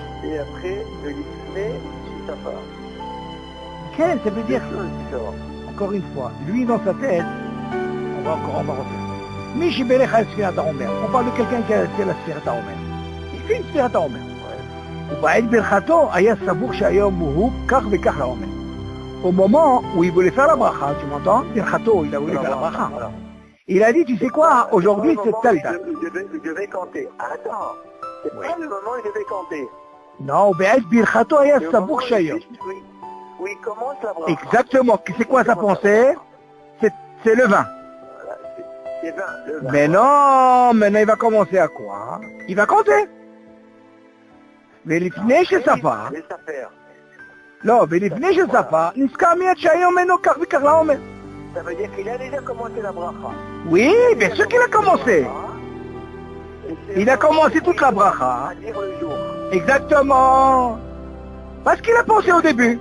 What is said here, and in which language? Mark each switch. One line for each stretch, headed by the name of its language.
French: et après le Lifnei Shitafa. Quel, ça veut dire, Différent. encore une fois, lui dans sa tête, on va refaire.
Hebrew: Mishi Belech
French: a Sfirat HaOmer. On parle de quelqu'un qui a fait la Sfirat HaOmer. Il fait une Sfirat HaOmer.
Hebrew: ובעת ברכתו היה סבור שהיום הוא כך וכך לעומר.
French: Au moment où il voulait faire la bracha, tu m'entends? Birchato, il a voulu faire la bracha. Il a dit, tu sais quoi, aujourd'hui c'est telle date. Il devait compter. Attends, c'est pas le moment où il devait compter.
Hebrew: Non, בעת ברכתו היה סבור שהיום.
French: Où il commence la bracha. Exactement, c'est quoi sa pensée? C'est le 20. Voilà, c'est 20, le 20. Mais non, maintenant il va commencer à quoi? Il va compter.
Hebrew: ולפני שספר, לא, ולפני שספר, נזכר מיד שהיום אינו כך וכך לעומר.
French: Ça veut dire qu'il a déjà commencé la bracha. Oui, bien sûr qu'il a commencé. Il a commencé toute la bracha. À dire le jour. Exactement. Parce qu'il a pensé au début.